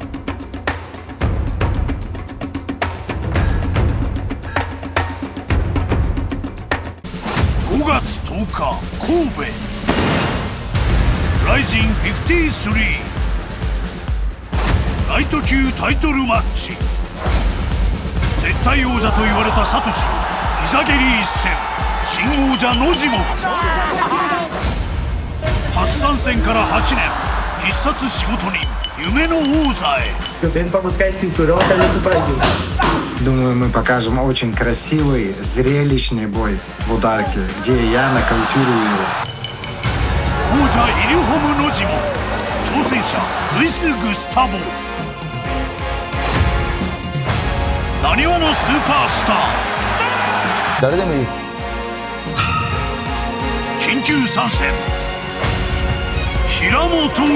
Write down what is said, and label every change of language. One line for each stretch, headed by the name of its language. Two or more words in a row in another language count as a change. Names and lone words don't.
Japanese: 5 月10日神戸RIZIN53ライト級タイトルマッチ。絶対王者と言われたサトシを膝蹴り一戦、新王者ノジモ。初参戦から8年、必殺仕事人夢の王座へ。
Russian: Думаю, мы покажем очень красивый, зрелищный бой в ударке, где я нокаутирую его.
Japanese: 王者イリホム・ノジモフ、挑戦者ルイス・グスタボ。なにわのスーパースター、誰でもいいです。緊急参戦、平本蓮。